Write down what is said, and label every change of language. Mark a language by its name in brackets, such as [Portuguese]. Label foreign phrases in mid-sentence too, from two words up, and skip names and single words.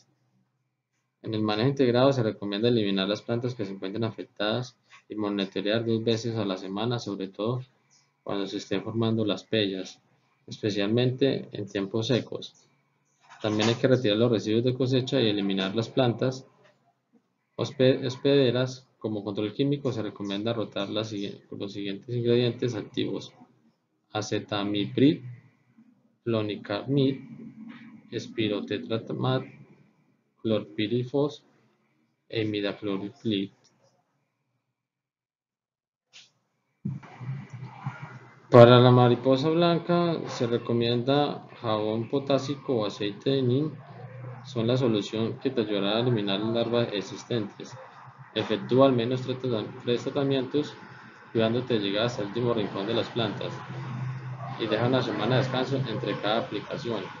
[Spanish] En el manejo integrado se recomienda eliminar las plantas que se encuentren afectadas y monitorear 2 veces a la semana, sobre todo cuando se estén formando las pellas, especialmente en tiempos secos. También hay que retirar los residuos de cosecha y eliminar las plantas hospederas. Como control químico se recomienda rotar los siguientes ingredientes activos: acetamiprid, flonicamid, espirotetramat, clorpirifos e imidacloprid. Para la mariposa blanca se recomienda jabón potásico o aceite de neem. Son la solución que te ayudará a eliminar las larvas existentes. Efectúa al menos 3 tratamientos, cuidándote de llegar hasta el último rincón de las plantas, y deja una semana de descanso entre cada aplicación.